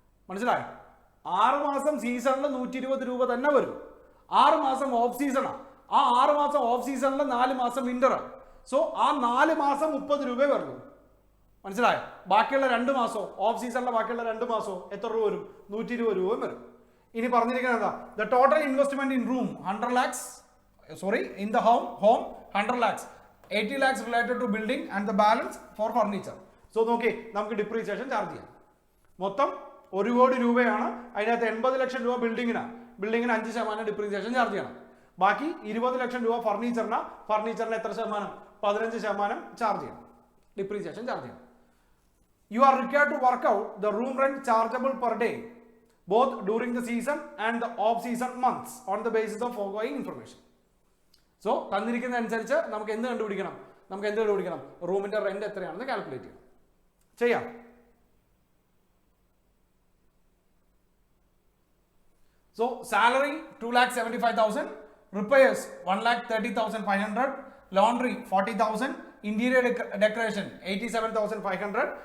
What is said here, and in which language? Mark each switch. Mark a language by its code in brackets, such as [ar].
[ml] മനസ്സിലായോ? 6 മാസം സീസണിൽ 120 രൂപ തന്നെ വരും. 6 മാസം ഓഫ് സീസണാണ്. ആ 6 മാസം ഓഫ് സീസണിൽ 4 മാസം വിന്ററാണ്. സോ ആ 4 മാസം 30 രൂപയെ വരുള്ളൂ. മനസ്സിലായോ? ബാക്കിയുള്ള 2 മാസമോ ഓഫ് സീസണിലെ ബാക്കിയുള്ള 2 മാസമോ എത്ര രൂപ വരും? 120 രൂപയും വരും. ഇനി പറഞ്ഞിരിക്കുന്നത് എന്താ? [en] The total investment in room 100 lakhs, in the home 100 lakhs, 80 lakhs related to building and the balance for furniture. [ml] So നോക്കി, നമുക്ക് ഡിപ്രീസിയേഷൻ ചാർജ് ചെയ്യാം. മൊത്തം 1 കോടി രൂപയാണ്. അതിനകത്ത് 80 ലക്ഷം രൂപ ബിൽഡിങ്ങിനാണ്. ബിൽഡിങ്ങിന് 5% ഡിപ്രീസിയേഷൻ ചാർജ് ചെയ്യണം. ബാക്കി 20 ലക്ഷം രൂപ ഫർണിച്ചറിന് എത്ര ശതമാനം? 15% ചാർജ് ചെയ്യണം, ഡിപ്രീസിയേഷൻ ചാർജ് ചെയ്യണം. [en] You are required to work out the room rent chargeable per day both during the season and the off-season months on the basis of foregoing information. [ml] So തന്നിരിക്കുന്ന അനുസരിച്ച് നമുക്ക് എന്ത് കണ്ടുപിടിക്കണം? റൂമിന്റെ റെന്റ് എത്രയാണെന്ന് calculate ചെയ്യാം. So salary 2,75,000, repairs 1,30,500, laundry 40,000, interior decoration 87,500.